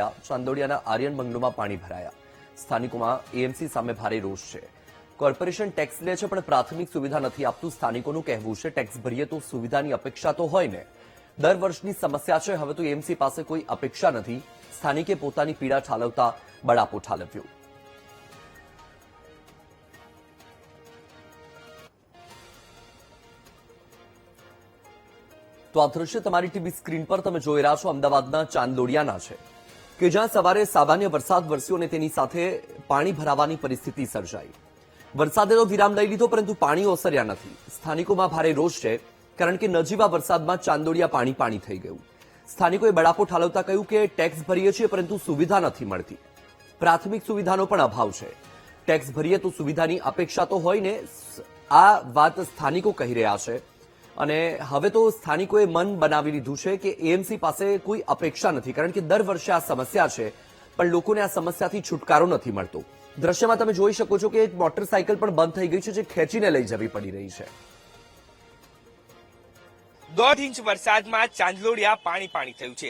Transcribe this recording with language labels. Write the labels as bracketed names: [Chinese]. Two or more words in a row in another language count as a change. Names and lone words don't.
[Gujarati] ચાંદોડિયાના આર્યન બંગલોમાં પાણી ભરાયા। સ્થાનિકોમાં એએમસી સામે ભારે રોષ છે। કોર્પોરેશન ટેક્સ લે છે પણ પ્રાથમિક સુવિધા નથી આપતું સ્થાનિકોનું કહેવું છે। ટેક્સ ભરીએ તો સુવિધાની અપેક્ષા તો હોય ને। દર વર્ષની સમસ્યા છે, હવે તો એએમસી પાસે કોઈ અપેક્ષા નથી। સ્થાનિકે પોતાની પીડા ઠાલવતા બળાપો ઠાલવ્યો। તો આ દૃશ્ય તમારી [English] TV screen [Gujarati] પર તમે જોઈ રહ્યા છો અમદાવાદના ચાંદોડિયાના છે કે જ્યાં સવારે સામાન્ય વરસાદ વરસ્યો ને તેની સાથે પાણી ભરાવાની પરિસ્થિતિ સર્જાઈ। વરસાદે તો વિરામ લઈ લીધો પરંતુ પાણી ઓસર્યા નથી। સ્થાનિકોમાં ભારે રોષ છે કારણ કે નજીવા વરસાદમાં ચાંદોડિયા પાણી થઈ ગયું। સ્થાનિકોએ બળાપો ઠાલવતા કહ્યું કે ટેક્સ ભરીએ છીએ પરંતુ સુવિધા નથી મળતી। પ્રાથમિક સુવિધાનો પણ અભાવ છે। ટેક્સ ભરીએ તો સુવિધાની અપેક્ષા તો હોય ને, આ વાત સ્થાનિકો કહી રહ્યા છે। અને હવે તો સ્થાનિકોએ મન બનાવી લીધું છે કે એએમસી પાસે કોઈ અપેક્ષા નથી કારણ કે દર વર્ષે આ સમસ્યા છે પણ લોકોને આ સમસ્યાથી છુટકારો નથી મળતો। દ્રશ્યમાં તમે જોઈ શકો છો કે મોટરસાયકલ પણ બંધ થઈ ગઈ છે જે ખેંચીને લઈ જવી પડી રહી છે। 1.5 ઇંચ વરસાદમાં ચાંદલોડિયા પાણી થયું છે।